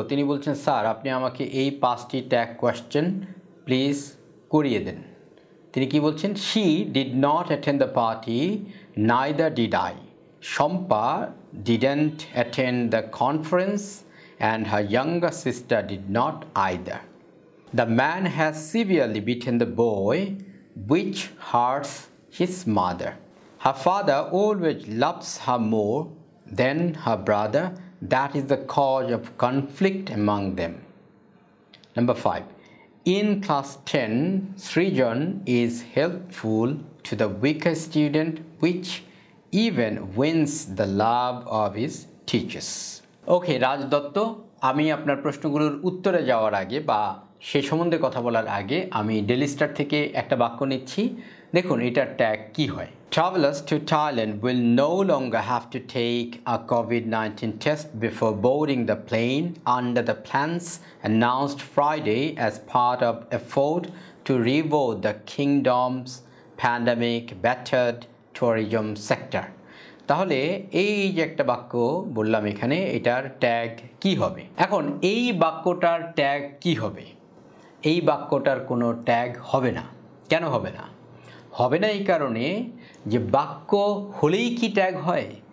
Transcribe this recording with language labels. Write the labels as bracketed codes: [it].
[bn] তিনি বলছেন, স্যার আপনি আমাকে এই 5টি ট্যাগ কোয়েশ্চেন প্লিজ করিয়ে দেন। তিনি কি বলছেন? [en] She did not attend the party, neither did I. Shampa didn't attend the conference and her younger sister did not either. The man has severely beaten the boy, which hurts his mother. Her father always loves her more than her brother. That is the cause of conflict among them. Number 5. In class 10, Srijan is helpful to the weaker student, which even wins the love of his teachers. [bn] Okay, Raj Dotto, আমি আপনার প্রশ্নগুলোর উত্তরে যাওয়ার আগে বা সে সম্বন্ধে কথা বলার আগে আমি ডেইলি স্টার থেকে একটা বাক্য নিচ্ছি। দেখুন এটার ট্যাগ কি হয়। [en] Travelers to Thailand will no longer have to take a COVID-19 test before boarding the plane under the plans announced Friday as part of effort to rebuild the kingdom's pandemic-battered tourism sector. [bn] তাহলে এই যে একটা বাক্য বললাম এখানে, এটার tag কি হবে? এখন এই বাক্যটার ট্যাগ কি হবে? এই বাক্যটার কোনো ট্যাগ হবে না। কেন হবে না? হবে না এই কারণে যে বাক্য হলেই কি ট্যাগ হয়?